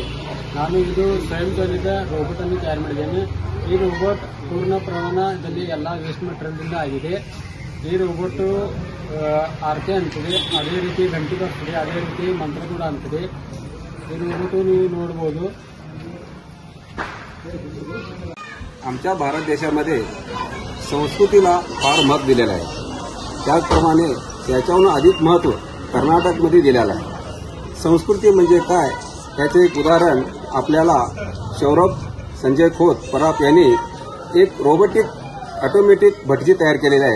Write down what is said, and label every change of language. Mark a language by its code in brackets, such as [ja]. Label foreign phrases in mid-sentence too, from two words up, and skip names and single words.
[kn] ನಾನು ಇದು ಸ್ವಯಂಚಾಲಿತ ರೋಬೋಟ್ ಅನ್ನು ತಯಾರು ಮಾಡಿದ್ದೇನೆ. ಈ ರೋಬೋಟ್ ಪೂರ್ಣ ಪ್ರಮಾಣದಲ್ಲಿ ಎಲ್ಲ ವೇಸ್ಟ್ ಮೆಟೀರಿಯಲ್ನಿಂದ ಆಗಿದೆ. ಈ ರೋಬೋಟ್ ಆರತಿ ಅಂತಿದೆ, ಅದೇ ರೀತಿ ಗಂಟೆ ಬರ್ತದೆ, ಅದೇ ರೀತಿ ಮಂತ್ರ ಕೂಡ ಅಂತಿದೆ. ಈ ರೋಬೋಟ್ ನೀವು ನೋಡ್ಬೋದು. [mr] आमच्या भारत देशामध्ये संस्कृतीला फार महत्त्व दिलेलं आहे. त्याचप्रमाणे याच्याहून अधिक महत्त्व कर्नाटकमध्ये दिलेलं आहे. संस्कृती म्हणजे काय याचे एक उदाहरण आपल्याला सौरभ संजय खोत पराप यांनी एक [en] robotic automatic [mr] भटजी तयार केलेला आहे.